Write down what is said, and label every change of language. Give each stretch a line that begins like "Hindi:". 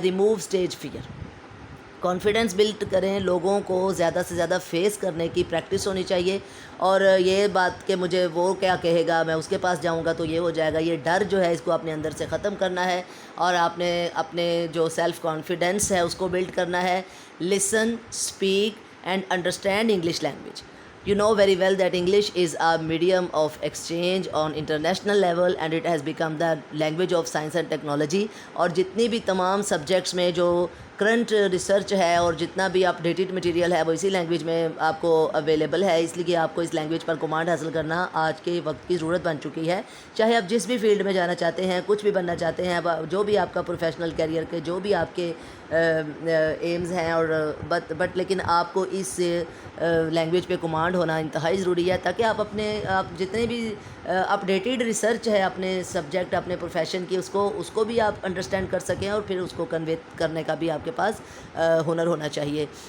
English: Remove stage fear.
Urdu: Confidence blood کریں، لوگوں کو زیادہ سے زیادہ فیس کرنے کی پریکٹس ہونی چاہیے. اور یہ بات کہ مجھے وہ کیا کہے گا، میں اس کے پاس جاؤں گا تو یہ ہو جائے گا، یہ ڈر جو ہے اس کو اپنے اندر سے ختم کرنا ہے، اور آپ نے اپنے جو سیلف کانفیڈنس ہے اس کو بلڈ کرنا ہے.
English: Listen, speak and understand English language. You know very well that English is a medium of exchange on international level and it has become the language of science and technology.
Urdu: اور جتنی بھی تمام subjects میں جو current research ہے اور جتنا بھی اپ ڈیٹڈ مٹیریل ہے وہ اسی لینگویج میں آپ کو اویلیبل ہے، اس لیے آپ کو اس لینگویج پر کمانڈ حاصل کرنا آج کے وقت کی ضرورت بن چکی ہے. چاہے آپ جس بھی فیلڈ میں جانا چاہتے ہیں، کچھ بھی بننا چاہتے ہیں، جو بھی آپ کا پروفیشنل کیریئر کے جو بھی آپ کے ایمز ہیں، اور بٹ لیکن آپ کو اس لینگویج پہ کمانڈ ہونا انتہائی ضروری ہے، تاکہ آپ جتنے بھی اپڈیٹڈ ریسرچ ہے اپنے سبجیکٹ، اپنے پروفیشن کی، اس کو بھی آپ انڈرسٹینڈ کر سکیں، اور پھر اس کو کنوے کرنے کا بھی آپ کے پاس ہنر ہونا چاہیے.